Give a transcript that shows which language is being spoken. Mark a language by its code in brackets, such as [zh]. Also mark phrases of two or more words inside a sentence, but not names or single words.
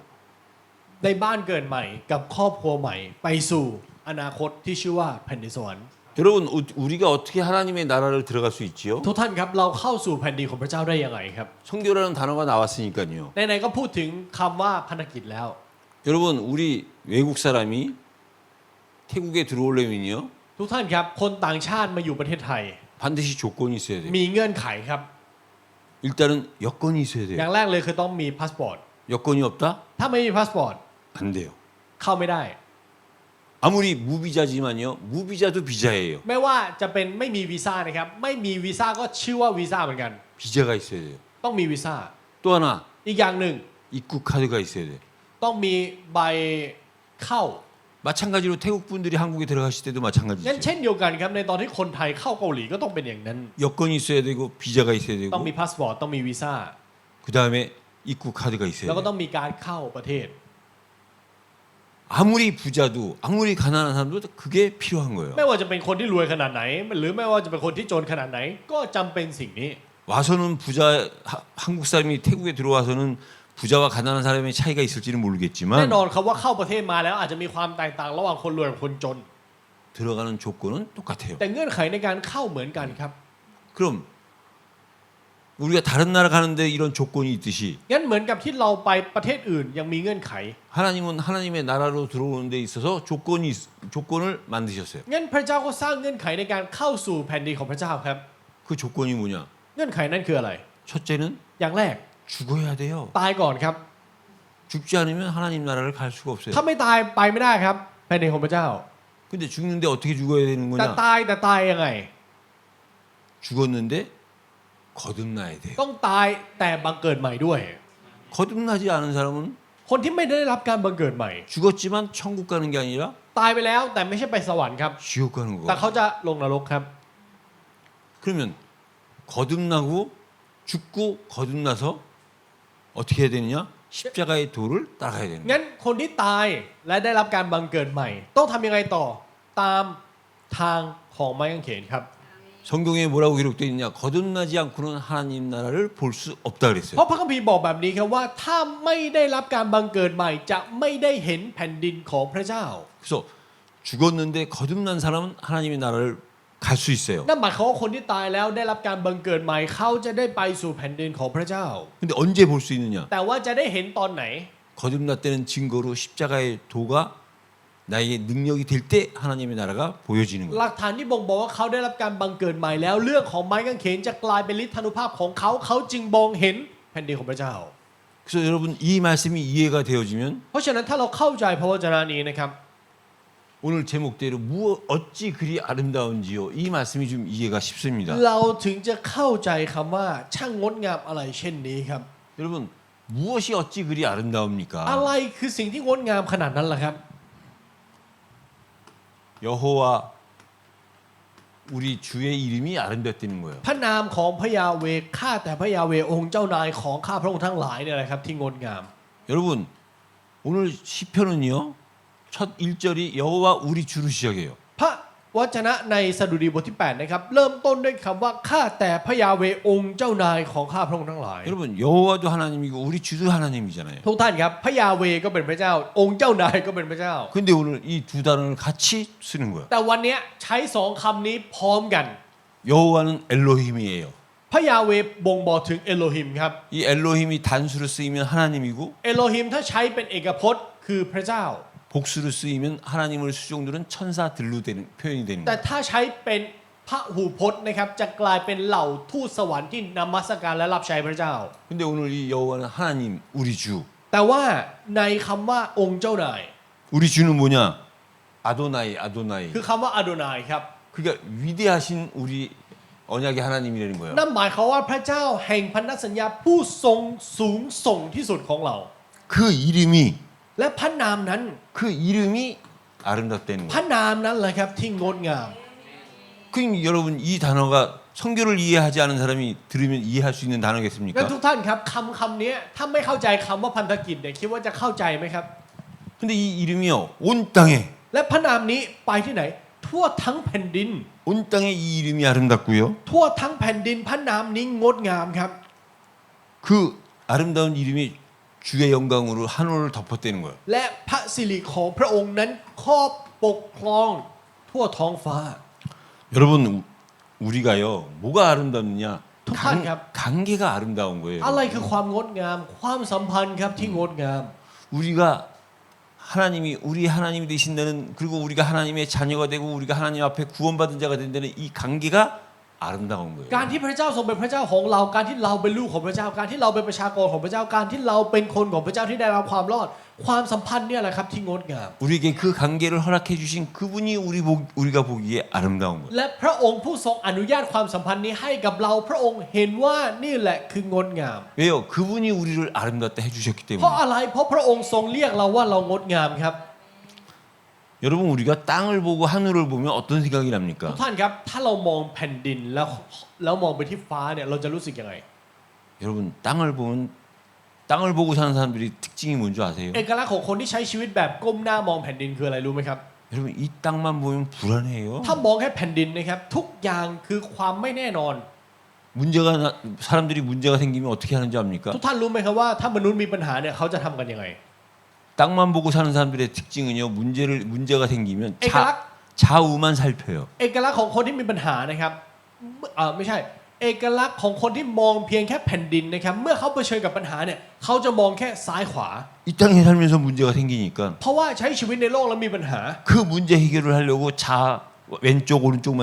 [th] ในบ้านเกิดใหม่กับครอบครัวใหม่ไปสู่อนาคตที่ชื่อว่าแผ่นดินสวรรค์ [ko] 여러분, 우리가 어떻게 하나님의 나라를 들어갈 수 있지요? [th] ทุกท่านครับเราเข้าสู่แผ่นดินของพระเจ้าได้ยังไงครับ [ko] 성교라는 단어가 나왔으니까요. [th] ไหนๆก็พูดถึงคำว่าพันธกิจแล้ว [ko] 여러분, 우리 외국 사람이 태국에 들어오려면요, [th] ทุกท่านครับคนต่างชาติมาอยู่ประเทศไทย [ko] 반드시 조건이 있어야 돼요. [th] มีเงื่อนไขครับ [ko] 일단은 여건이 있어야 [th] อย่า [ko] 돼요. [th] งแรกเลยคือต้องมีพาสปอร์ต [ko] 여건이 없다? [th] ถ้าไม่มีพาสปอร์ต [ko] 안 돼요. [th] เข้าไม่ได้ [ko] 아무리 무비자지만요, 무비자도 비자예요. [th] ไม่ว่าจะเป็นไม่มีวีซ่านะครับไม่มีวีซ่าก็ชื่อว่าวีซ่าเหมือนกัน [ko] 비자가 있어야 돼요. [th] ต้องมีวีซ่า [ko] 또 하나 [th] อีกอย่างหนึ่ง [ko] 입국 카드가 있어야 돼요. [th] ต้องมีใบเข้า [ko] 마찬가지로 태국 분들이 한국에 들어가실 때도 [th] งั้น [ko] 마찬가지죠. [th] เช่นเดียวกันครับในตอนที่คนไทยเข้าเกาหลีก็ต้องเป็นอย่างนั้น [ko] 여건이 있어야 되고 비자가 있어야 [th] ต้อง [ko] 되고 [th] มีพาสปอร์ตต้องมีวีซ่า [ko] 그 다음에 입국 카드가 있어야 [th] แล้วก็ [ko] 돼요. [th] ต้องมีการเข้าประเทศ [ko] 아무리 부자도 아무리 가난한 사람도 그게 필요한 거예요. [th] ไม่ว่าจะเป็นคนที่รวยขนาดไหน หรือไม่ว่าจะเป็นคนที่จนขนาดไหน ก็จำเป็นสิ่งนี้ [ko] 와서는 한국 사람이 태국에 들어와서는 부자와 가난한 사람의 차이가 있을지는 [th] แน่ [ko] 모르겠지만 [th] นอนครับว่าเข้าประเทศมาแล้วอาจจะมีความแตกต่างระหว่างคนรวยกับคนจน [ko] 들어가는 조건은 똑같아요. [th] แต่เงื่อนไขในการเข้าเหมือนกันครับ [ko] 그럼 우리가 다른 나라 가는데 이런 조건이 있듯이 [th] งั้นเหมือนกับที่เราไปประเทศอื่นยังมีเงื่อนไข [ko] 하나님은 하나님의 나라로 들어오는 데 있어서 조건을 만드셨어요. [th] งั้นพระเจ้าก็สร้างเงื่อนไขในการเข้าสู่แผ่นดินของพระเจ้าครับ [ko] 그 조건이 뭐냐? [th] เงื่อนไขนั้นคืออะไร [ko] 첫째는 [th] อย่างแรก [ko] 죽어야 돼요. [th] ตายก่อนครับ [ko] 죽지 않으면 하나님 나라를 갈 수가 없어요. [th] ถ้าไม่ตายไปไม่ได้ครับแผ่นดินของพระเจ้า [ko] 근데 죽는데 어떻게 죽어야 되는 [th] แต่ [ko] 거냐? [th] ตายยังไง [ko] 죽었는데 거듭나야 돼요. [th] ต้องตายแต่บังเกิดใหม่ด้วย [ko] 거듭나지 않은 사람은 [th] คนที่ไม่ได้รับการบังเกิดใหม่ [ko] 죽었지만 천국 가는 게 아니라 [th] ตายไปแล้วแต่ไม่ใช่ไปสวรรค์ครับ [ko] 지옥 가는 [th] แต่ [ko] 거. [th] เขาจะลงนรกครับ [ko] 그러면 거듭나고 죽고 거듭나서 어떻게 해야 되느냐? 십자가의 도를 따라가야 되는 거예요. [th] งั้นคนที่ตายและได้รับการบังเกิดใหม่ ต้องทำยังไงต่อตามทางของไม้กางเขนครับ [ko] 성경에 뭐라고 기록되어 있냐? 거듭나지 않고는 하나님 나라를 볼 수 없다 [th] เพ [ko] 그랬어요. [th] ราะพระคัมภีร์บอกแบบนี้ครับว่าถ้าไม่ได้รับการบังเกิดใหม่ จะไม่ได้เห็นแผ่นดินของพระเจ้า [ko] 그래서 죽었는데 거듭난 사람은 하나님의 나라를 갈 수 있어요. [th] นั่นหมายความว่าคนที่ตายแล้วได้รับการบังเกิดใหม่เขาจะได้ไปสู่แผ่นดินของพระเจ้า [ko] 근데 언제 볼 수 있느냐? [th] แต่ว่าจะได้เห็นตอนไหน [ko] 거듭났다는 증거로 십자가의 도가 나에게 능력이 될 때 하나님의 나라가 보여지는 [th] ห [ko] 거예요. [th] ลักฐานที่บ่งบอกว่าเขาได้รับการบังเกิดใหม่แล้วเรื่องของไม้กางเขนจะกลายเป็นฤทธานุภาพของเขาเขาจึงมองเห็นแผ่นดินของพระเจ้า [ko] 그래서 여러분 이 말씀이 이해가 되어지면 [th] เพราะฉะนั้นถ้าเราเข้าใจพระวจนะนี้นะครับ [ko] 오늘 제목대로 어찌 그리 아름다운지요. 이 말씀이 좀 이해가 쉽습니다. [th] เราถึงจะเข้าใจคำว่าช่างงดงามอะไรเช่นนี้ครับ [ko] 여러분 무엇이 어찌 그리 [th] อะ [ko] 아름다웁니까? [th] ไรคือสิ่งที่งดงามขนาดนั้นล่ะครับ [ko] 여호와 우리 주의 이름이 아름답다는 거예요. [th] พระนามของพระยาเวห์ข้าแต่พระยาเวห์องค์เจ้านายของข้าพระองค์ทั้งหลายเนี่ยแหละครับที่งดงาม [ko] 여러분 오늘 시편은요. 첫 1절이 여호와 우리 주로 시작해요. [th] พระวจนะในสดุดีบทที่8นะครับเริ่มต้นด้วยคำว่าข้าแต่พระยาเวห์องค์เจ้านายของข้าพระองค์ทั้งหลาย [ko] 여러분 여호와도 하나님이고 우리 주도 하나님이잖아요. [th] ทุกท่านครับพระยาเวห์ก็เป็นพระเจ้า องค์เจ้านายก็เป็นพระเจ้า [ko] 근데 오늘 이 두 단어를 같이 쓰는 거예요. [th] แต่วันนี้ใช้สองคำนี้พร้อมกัน [ko] 여호와는 엘로힘이에요. [th] พระยาเวห์บ่งบอกถึงเอโลฮิมครับ [ko] 이 엘로힘이 단수로 쓰이면 하나님이고 [th] เอโลฮิมถ้าใช้เป็นเอกพจน์คือพระเจ้า [ko] 복수로 쓰이면 하나님을 수종들은 천사들로 되는 표현이 되는 [th] แต่ [ko] 거예요. [th] ถ้าใช้เป็นพระหูพจน์นะครับจะกลายเป็นเหล่าทูตสวรรค์ที่นมัสการและรับใช้พระเจ้า [ko] 근데 오늘 이 여호와는 하나님 우리 주. [th] แต่ว่าในคำว่าองค์เจ้านาย [ko] 우리 주는 뭐냐? 아도나이 아도나이. [th] คือคำว่าอาโดนายครับ [ko] 그러니까 위대하신 우리 언약의 하나님이라는 거예요. [th] นั่นหมายความว่าพระเจ้าแห่งพันธสัญญาผู้ทรงสูงส่งที่สุดของเรา [ko] 그 이름이 [th] และพระนามนั้น [ko] 그 이름이 아름답다는 [th] พระ [ko] 거예요. [th] นามนั้นแหละครับที่งดงาม [ko] 그럼 여러분 이 단어가 성경을 이해하지 않은 사람이 들으면 이해할 수 있는 [th] และ [ko] 단어겠습니까? [th] ทุกท่านครับคำนี้ถ้าไม่เข้าใจคำว่าพันธกิจเนี่ยคิดว่าจะเข้าใจไหมครับ [ko] 근데 이 이름이요 온 땅에 [th] และพระนามนี้ไปที่ไหน ทั่วทั้งแผ่นดิน [ko] 온 땅에 이 이름이 아름답고요. [th] ทั่วทั้งแผ่นดินพระนามนี้งดงามครับ [ko] 그 아름다운 이름이 주의 영광으로 하늘을 덮었다는 거예요. [th] และพระสิริของพระองค์นั้นครอบปกครองทั่วท้องฟ้า [ko] 여러분 우리가요 뭐가 아름답느냐? 독한갑. 관계가 아름다운 거예요. [th] อะไรคือความงดงาม ความสัมพันธ์ครับที่งดงาม [ko] 우리가 하나님이 우리 하나님이 되신다는 그리고 우리가 하나님의 자녀가 되고 우리가 하나님 앞에 구원받은 자가 된다는 이 관계가 아름다운 거예요. [th] การที่พระเจ้าทรงเป็นพระเจ้าของเราการที่เราเป็นลูกของพระเจ้าการที่เราเป็นประชากรของพระเจ้าการที่เราเป็นคนของพระเจ้าที่ได้รับความรอด ความสัมพันธ์เนี่ยแหละครับที่งดงาม [ko] 우리에게 그 관계를 허락해 주신 그분이 우리가 보기에 아름다운 거예요. [th] และพระองค์ผู้ทรงอนุญาตความสัมพันธ์นี้ให้กับเราพระองค์เห็นว่านี่แหละคืองดงาม [ko] 왜요? 그분이 우리를 아름답다 해주셨기 [th] เพราะ [ko] 때문에. [th] อะไรเพราะพระองค์ทรงเรียกเราว่าเรางดงามครับ [ko] 여러분 우리가 땅을 보고 하늘을 보면 어떤 생각이 [th] ทุ [ko] 납니까? [th] กท่านครับถ้าเรามองแผ่นดินแล้วมองไปที่ฟ้าเนี่ยเราจะรู้สึกยังไง [ko] 여러분 땅을 보면 땅을 보고 사는 사람들이 특징이 뭔지 아세요? [th] เอกลักษณ์ของคนที่ใช้ชีวิตแบบก้มหน้ามองแผ่นดินคืออะไรรู้ไหมครับ [ko] 여러분 이 땅만 보면 불안해요. [th] ถ้ามองแค่แผ่นดินนะครับทุกอย่างคือความไม่แน่นอน [ko] 사람들이 문제가 생기면 어떻게 하는지 압니까? [th] ทุกท่านรู้ไหมครับว่าถ้ามนุษย์มีปัญหาเนี่ยเขาจะทำกันยังไง [ko] 땅만 보고 사는 사람들의 특징은요 문제가 생기면 [th] 에갈락? [ko] 좌우만 살펴요. [th] เอกลักษณ์ของคนที่มีปัญหานะครับไม่ใช่เอกลักษณ์ของคนที่มองเพียงแค่แผ่นดินนะครับเมื่อเขาเผชิญกับปัญหาเนี่ยเขาจะมองแค่ซ้ายขวา [ko] 이 땅에 살면서 문제가 생기니까 [th] เพราะว่าใช้ชีวิตในโลกแล้วมีปัญหา [ko] 그 문제 해결을 하려고 왼쪽 오른쪽만